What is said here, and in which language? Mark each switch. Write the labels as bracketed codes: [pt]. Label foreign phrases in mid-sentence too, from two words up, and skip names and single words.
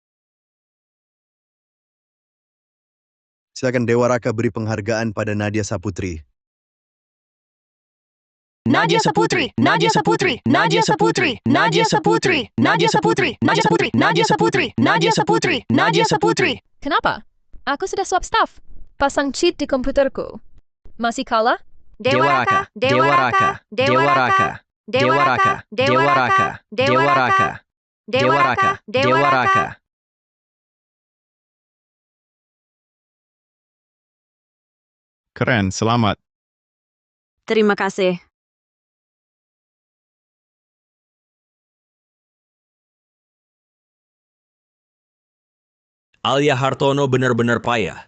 [id] Silakan Dewa Raka beri penghargaan pada Nadia Saputri. Nadia Saputri, Nadia Saputri, Nadia Saputri, Nadia Saputri, Nadia Saputri, Nadia Saputri, Nadia Saputri, Nadia Saputri, Nadia Saputri. Kenapa? Aku sudah [en] swap staff. [id] Pasang cheat di komputerku. Masih kalah? Dewa Raka, Dewa Raka, Dewa Raka, Dewa Raka, Dewa Raka, Dewa Raka, Dewa Raka, Dewa Raka. Keren, selamat. terima kasih. Alia Hartono benar-benar payah.